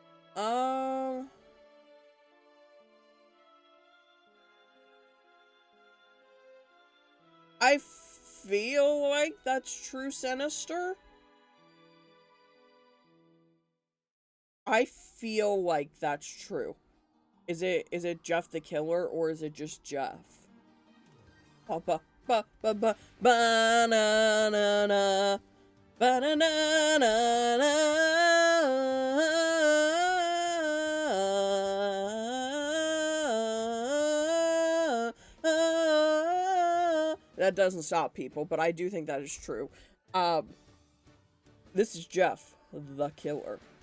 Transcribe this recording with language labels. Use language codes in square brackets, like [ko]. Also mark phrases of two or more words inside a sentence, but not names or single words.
[en] Um, I feel like that's true Sinister. I feel like that's true. Is it Jeff the Killer or is it just Jeff? Ba ba ba ba ba ba na na na ba na na na na. That doesn't stop people, but I do think that is true. This is Jeff the Killer.